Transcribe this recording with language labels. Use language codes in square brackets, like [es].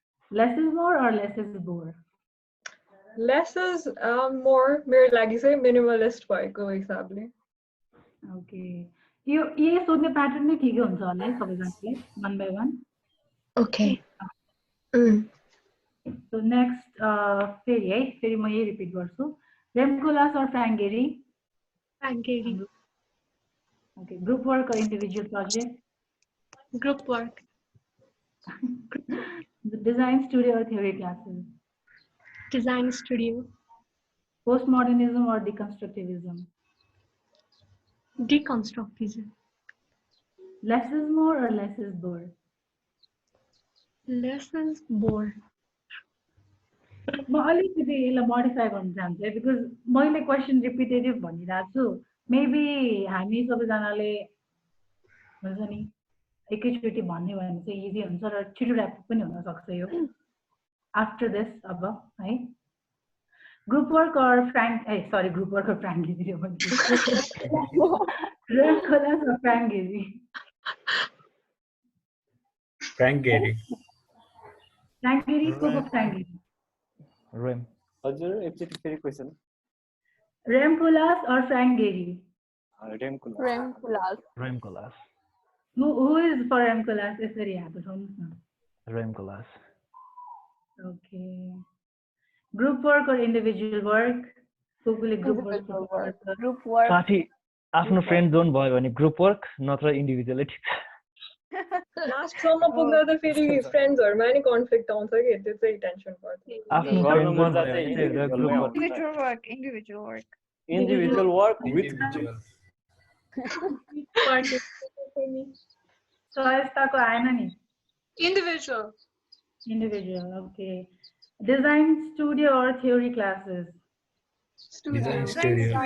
[en] Less is more or less is more? Less is more. [ne] मेरो लागि चाहिँ minimalist भएको हिसाबले। [en] Okay. [ne] यो सोध्ने प्याटर्न नै ठिकै हुन्छ होला है सबैजनाले, [en] one by one. Okay. So next [ne] फेरि है, फेरि म यही रिपिट गर्छु। [en] Rem Koolhaas or Frank Gehry? Frank Gehry. Okay. Group work or individual project? Group work. Design studio or theory classes? Design studio. Postmodernism or deconstructivism? Deconstructivism. Less is more or less is more? Less is more. [ne] म अलिकति यसलाई modify गर्न चाहन्छु है, because मैले question repetitive भनिरहेको छु। Maybe हामी सबैजनाले हुन्छ नि एकैचोटि भन्ने भने चाहिँ इजी हुन्छ र छिटो ऱ्याप पनि हुनसक्छ यो [en] After this. [ne] अब है [en] Group work और Frank group work और Frank Gehry Rem Koolhaas or Frank Gehry? Frank Gehry. Frank Gehry को Frank Gehry? Rem. [ne] हजुर एकचोटि फेरि question. [en] Rem Koolhaas or Frank Gehry? Rem Koolhaas. Rem Koolhaas. Rem Koolhaas. Who is for Rem Koolhaas? [ne] यसरी यहाँ बताउनुहोस् न। [en] Rem Koolhaas. Okay. Group work or individual work? Group work. [ne] साथी आफ्नो फ्रेन्ड जोन भयो भने ग्रुप वर्क नत्र इन्डिभिजुअलै ठिक छ। लास्टसम्म पुग्न त फेरि फ्रेन्ड्सहरुमा नि कन्फ्लिक्ट आउँछ के, त्यो चाहिँ टेन्सन पर्छ। आफ्नो फ्रेन्ड जोन भयो भने group work. [en] Individual work with individual. [ne] Choice त को आएन नि। [en] Individual. Okay. Design studio or theory classes? Design studio.